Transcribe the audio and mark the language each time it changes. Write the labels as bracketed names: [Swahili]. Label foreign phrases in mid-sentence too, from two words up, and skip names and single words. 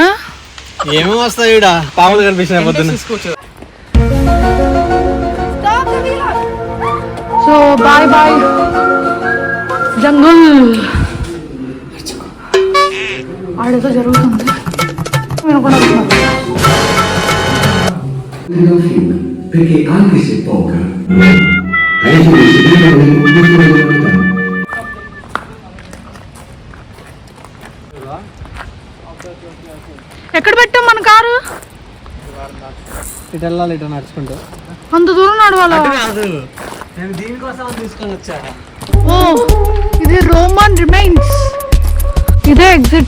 [Telugu] ఏమేమి వస్తాయి ఈడ? పాములు కనిపించినాయి పొద్దున్న. [English] so bye bye jungle. [Telugu] ఆడేదో జరుగుతుంది వినకుండా. [Italian] perché anche se poca, penso che si debba avere un po' di regolarità. [Telugu] ఎక్కడ పెట్టాం మన కారు? ఇటు వెళ్ళాలి, ఇటు నడుచుకుంటూ. అంత దూరం నడవాలా? నేను దీనికోసం తీసుకొని వచ్చాను. ఓ ఇది [English] Roman remains. [Telugu] ఇదే ఎగ్జిట్.